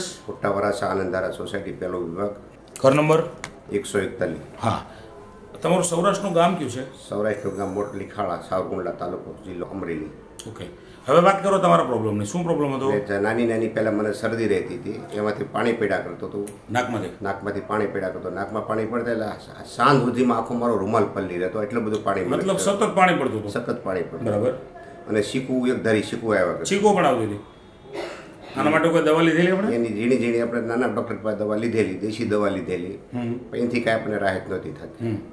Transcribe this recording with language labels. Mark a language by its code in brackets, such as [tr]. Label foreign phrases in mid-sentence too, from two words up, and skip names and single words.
[gu] પુટ્ટાવરાસા આનંદારા સોસાયટી પહેલો વિભાગ, ઘર નંબર 141। હા, તમારું સૌરાષ્ટ્રનું ગામ કયું છે? સૌરાષ્ટ્ર ગામ મોટલી ખાડા, સાવરકુંડલા તાલુકો, જિલ્લો અમરેલી। ઓકે, હવે વાત કરો તમારા પ્રોબ્લેમની। શું પ્રોબ્લેમ હતો? નાની નાની પહેલા મને શરદી [hi] रहती थी, [gu] એમાંથી પાણી પીડા કરતો તો। નાકમાંથી પાણી પીડા કરતો। નાકમાં પાણી પડતા એટલે સાંજ સુધીમાં આખો મારો રૂમાલ પલ્લી રહેતો, એટલું બધું પાણી मतलब સતત પાણી પડતું હતું? સતત પાણી પડતું, બરાબર। અને શીકું એક ધારી શીકું આવ્યા, શીકો પણ આવતી હતી। આના માટે કોઈ દવા લીધેલી આપણે? એની ઝીણી ઝીણી આપણે નાના ડૉક્ટર પાસે દવા લીધેલી, દેશી દવા લીધેલી, પણ એનાથી કાંઈ આપણને રાહત નહોતી થતી।